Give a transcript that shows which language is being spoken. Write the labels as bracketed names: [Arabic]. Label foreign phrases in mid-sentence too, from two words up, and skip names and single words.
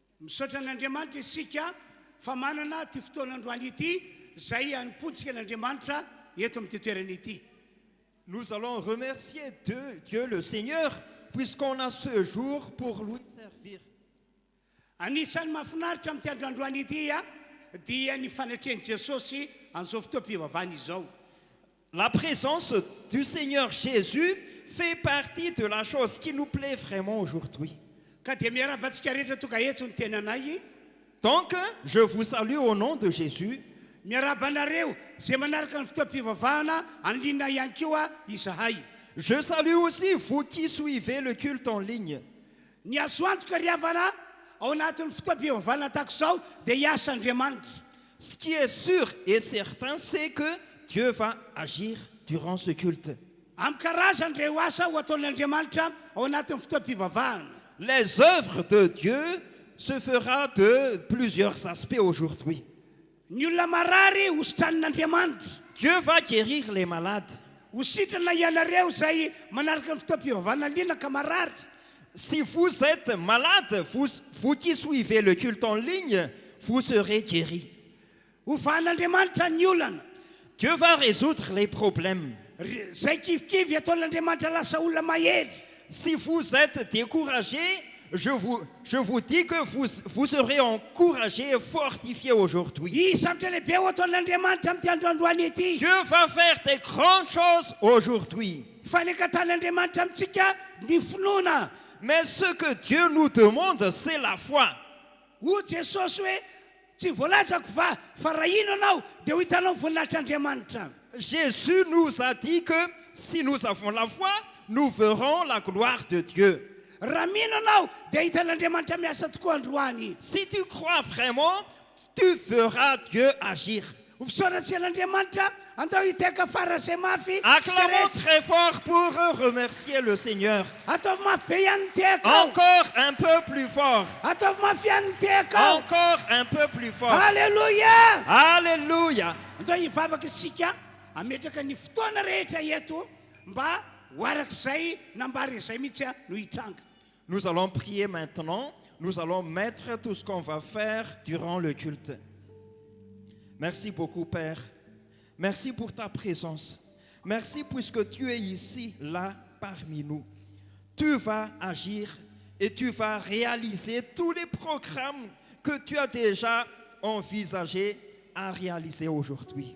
[Malagasy] misaotra an'Andriamanitra isika fa manana ty fotoanandroany ity zay anompontsika n'Andriamanitra eto amin'ity toerana ity. [French] Nous allons remercier Dieu le Seigneur puisqu'on a ce jour pour lui servir. [Malagasy] Anisan'ny mahafinaritra amin'ity androandroany ity dia ny fanatrehany Jesosy an'izao fotoam-pivavahana izao. [French] La présence du Seigneur Jésus fait partie de la chose qui nous plaît vraiment aujourd'hui. [Malagasy] Ka dia miarabantsika rehetra tonga eto ny tenanay. [French] Donc, je vous salue au nom de Jésus. [Malagasy] Miarabanareo zay manaraka ny fotoam-pivavahana an'liana ihany koa izahay. [French] Je salue aussi vous qui suivez le culte en ligne. [Malagasy] Ny azo antoka ry havana ao anatin'ny fotoam-pivavahana tahaka izao dia hiasa Andriamanitra. [French] Ce qui est sûr et certain, c'est que Dieu va agir durant ce culte. [Malagasy] Amin'ny karazan'ireo asa ho ataon'Andriamanitra ao anatin'ny fotoam-pivavahana. [French] Les œuvres de Dieu se feront de plusieurs aspects aujourd'hui. [Malagasy] Ny olona marary hositran'Andriamanitra. [French] Dieu va guérir les malades. [Malagasy] Hositrana ianareo zay manaraka ny fotoam-pivavahana liana ka marary. [French] Si vous êtes malade, vous qui suivez le culte en ligne, vous serez guéris. [Malagasy] Hovahan'Andriamanitra ny olana. [French] Dieu va résoudre les problèmes. [Malagasy] Zay kivikivy ataon'Andriamanitra lasa olona mahery. [French] Si vous êtes découragé, je vous dis que vous serez encouragé et fortifié aujourd'hui. [Malagasy] Isatra lehibe ho ataon'Andriamanitra amin'ity androandroany ity. [French] Dieu va faire des grandes choses aujourd'hui. [Malagasy] Fanekatan'Andriamanitra amintsika ny finoana. [French] Mais ce que Dieu nous demande, c'est la foi. [Malagasy] Ho Jesosy hoe tsy voalazako fa raha ino anao dia ho hitanao voninahitr'Andriamanitra. [French] Jésus nous a dit que si nous avons la foi, nous verrons la gloire de Dieu. [Malagasy] Raha mino anao dia hitan'Andriamanitra miasa tokoa androany. [French] Si tu crois vraiment, tu verras Dieu agir. [Malagasy] Ho fisaorantsian'Andriamanitra andao hiteka fara zay mafy. [French] Acclamons très fort pour remercier le Seigneur. [Malagasy] Ataovy mafy be ihany ny tehaka. [French] Encore un peu plus fort. [Malagasy] Ataovy mafy ihany ny tehaka. [French] Encore un peu plus fort. Alléluia. Alléluia. [Malagasy] Andao hivavaka isika ametraka ny fotoana rehetra eto mba ho arak'izay nambary izay mihitsy no hitranga. [French] Nous allons prier maintenant. Nous allons mettre tout ce qu'on va faire durant le culte. Merci beaucoup, Père. Merci pour ta présence. Merci puisque tu es ici, là, parmi nous. Tu vas agir et tu vas réaliser tous les programmes que tu as déjà envisagés à réaliser aujourd'hui.